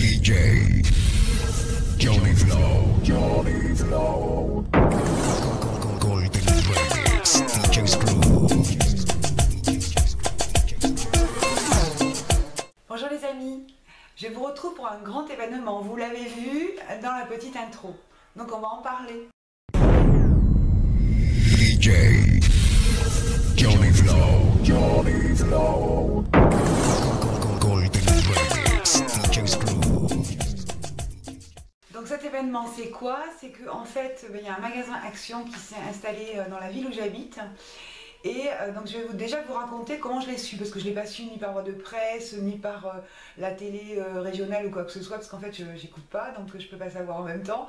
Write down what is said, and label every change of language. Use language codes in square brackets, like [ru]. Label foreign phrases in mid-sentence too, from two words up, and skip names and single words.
[fr] DJ Johnny Flow, Johnny Flow. Golden Remix, DJ Screw. Bonjour les amis, je vous retrouve pour un grand événement, vous l'avez vu dans la petite intro, donc on va en parler. DJ Johnny Flow, Johnny Flow. Golden Remix, DJ Screw. Donc cet événement c'est quoi? C'est qu'en fait il y a un magasin Action qui s'est installé dans la ville où j'habite. Et donc je vais déjà vous raconter comment je l'ai su, parce que je ne l'ai pas su ni par voie de presse, ni par la télé régionale ou quoi que ce soit, parce qu'en fait j'écoute pas, donc je ne peux pas savoir en même temps.